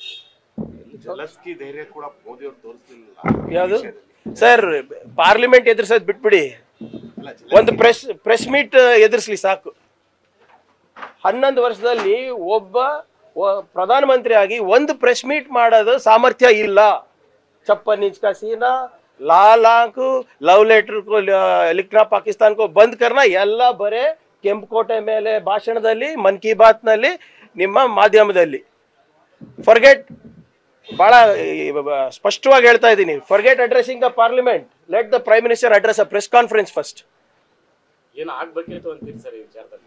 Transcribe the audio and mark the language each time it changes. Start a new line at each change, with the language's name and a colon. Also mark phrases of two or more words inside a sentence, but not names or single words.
Kannada: ಯಾವುದು ಸರ್? ಪಾರ್ಲಿಮೆಂಟ್ ಎದುರಿಸೋದು ಬಿಟ್ಬಿಡಿ, ಒಂದು ಪ್ರೆಸ್ ಮೀಟ್ ಎದುರಿಸ್ಲಿ ಸಾಕು. 11 ವರ್ಷದಲ್ಲಿ ಒಬ್ಬ ಪ್ರಧಾನಮಂತ್ರಿ ಆಗಿ ಒಂದು ಪ್ರೆಸ್ ಮೀಟ್ ಮಾಡೋದು ಸಾಮರ್ಥ್ಯ ಇಲ್ಲ.
Hindi: छप्पन इंच का सीना, लाल आंख,
English: love letter
Hindi: को लिखना, पाकिस्तान को बंद करना,
Kannada: ಎಲ್ಲ ಬರೇ ಕೆಂಪುಕೋಟೆ ಮೇಲೆ ಭಾಷಣದಲ್ಲಿ, ಮನ್ ಕಿ ಬಾತ್ನಲ್ಲಿ, ನಿಮ್ಮ ಮಾಧ್ಯಮದಲ್ಲಿ.
English: ಫರ್ಗೆಟ್,
Kannada: ಬಹಳ ಸ್ಪಷ್ಟವಾಗಿ ಹೇಳ್ತಾ ಇದ್ದೀನಿ,
English: forget addressing the Parliament, let the Prime Minister address a press conference first.
Kannada: ಏನು ಆಗಬೇಕಿತ್ತು ಅಂತೀರಿ ಸರ್ ಈ ವಿಚಾರದಲ್ಲಿ?